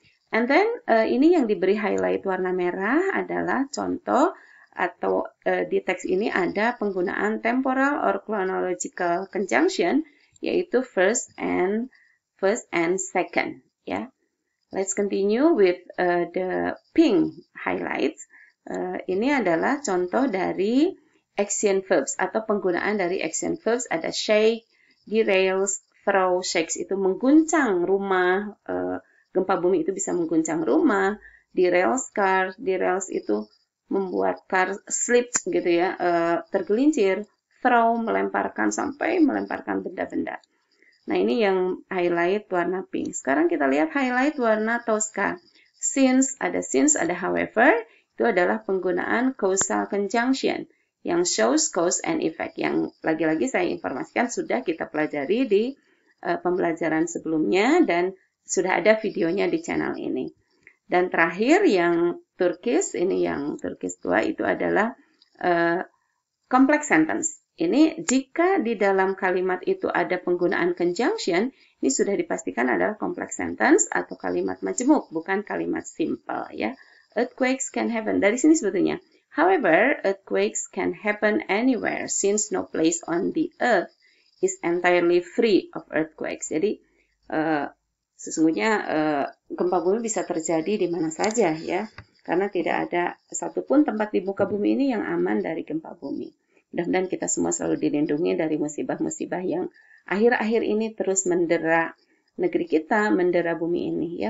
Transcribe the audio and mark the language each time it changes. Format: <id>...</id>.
<id>And then ini yang diberi highlight warna merah adalah contoh atau di teks ini ada penggunaan temporal or chronological conjunction, yaitu first and second.</id> <en>Ya, let's continue with the pink highlights.</en> <id>Ini adalah contoh dari action verbs atau penggunaan dari action verbs. Ada shake, derails, throw. Shakes itu mengguncang rumah, gempa bumi itu bisa mengguncang rumah. Derails car, derails itu membuat car slips gitu ya, tergelincir. Throw, melemparkan sampai melemparkan benda-benda. Nah, ini yang highlight warna pink. Sekarang kita lihat highlight warna Tosca. Since, ada however, itu adalah penggunaan causal conjunction yang</id> <en>shows cause and effect,</en> <id>yang lagi-lagi saya informasikan sudah kita pelajari di pembelajaran sebelumnya dan sudah ada videonya di channel ini. Dan terakhir yang Turkish, ini yang Turkish 2 itu adalah complex sentence. Ini jika di dalam kalimat itu ada penggunaan conjunction, ini sudah dipastikan adalah complex sentence atau kalimat majemuk, bukan kalimat simple ya.</id> <en>Earthquakes can happen.</en> <id>Dari sini sebetulnya.</id> <en>However, earthquakes can happen anywhere since no place on the earth is entirely free of earthquakes.</en> <id>Jadi sesungguhnya gempa bumi bisa terjadi di mana saja ya, karena tidak ada satupun tempat di muka bumi ini yang aman dari gempa bumi. Mudah-mudahan kita semua selalu dilindungi dari musibah-musibah yang akhir-akhir ini terus mendera negeri kita, mendera bumi ini ya.</id>